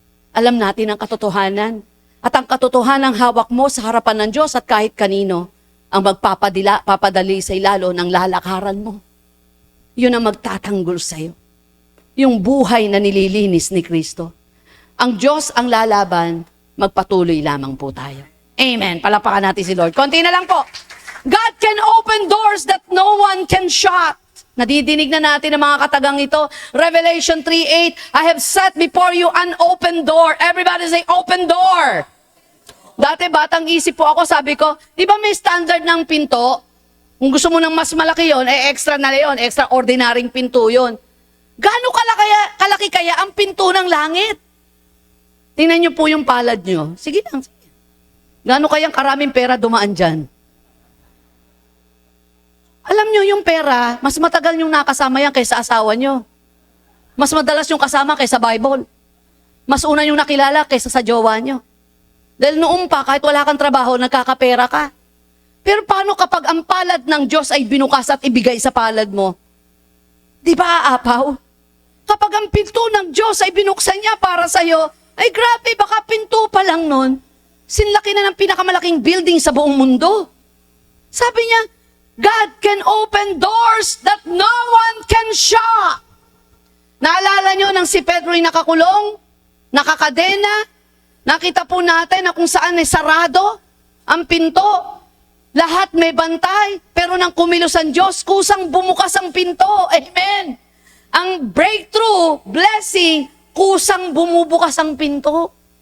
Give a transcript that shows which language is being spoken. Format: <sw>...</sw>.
<tl>Alam natin ang katotohanan. At ang katotohanan hawak mo sa harapan ng Diyos at kahit kanino ang papadali sa ilalo ng lalakaran mo. Yun ang magtatanggol sa'yo. Yung buhay na nililinis ni Kristo. Ang Diyos ang lalaban, magpatuloy lamang po tayo. Amen. Palapakan natin si Lord. Konti na lang po.</tl> <en>God can open doors that no one can shut.</en> <tl>Nadidinig na natin ang mga katagang ito.</tl> <en>Revelation 3:8, I have set before you an open door. Everybody say, open door.</en> <tl>Dati batang isip po ako, sabi ko, di ba may standard ng pinto? Kung gusto mo ng mas malaki yon, extra na yon, extraordinaryong pinto yon. Gaano kalaki kaya ang pinto ng langit? Tingnan niyo po yung palad niyo. Sige lang. Gaano kayang karaming pera dumaan dyan? Alam niyo yung pera, mas matagal yung nakasama yan kaysa asawa niyo. Mas madalas yung kasama kaysa Bible. Mas una yung nakilala kaysa sa jowa niyo. Dahil noong pa, kahit wala kang trabaho, nagkakapera ka. Pero paano kapag ang palad ng Diyos ay binukas at ibigay sa palad mo? Di ba aapaw? Kapag ang pinto ng Diyos ay binuksan niya para sa'yo, ay grabe, baka pinto pa lang nun. Sinlaki na ng pinakamalaking building sa buong mundo. Sabi niya,</tl> <en>God can open doors that no one can shut.</en> <tl>Naalala niyo nang si Pedro ay nakakulong, nakakadena, nakita po natin na kung saan ay sarado ang pinto. Lahat may bantay, pero nang kumilos ang Diyos, kusang bumukas ang pinto. Amen. Ang breakthrough, blessing, kusang bumubukas ang pinto.</tl>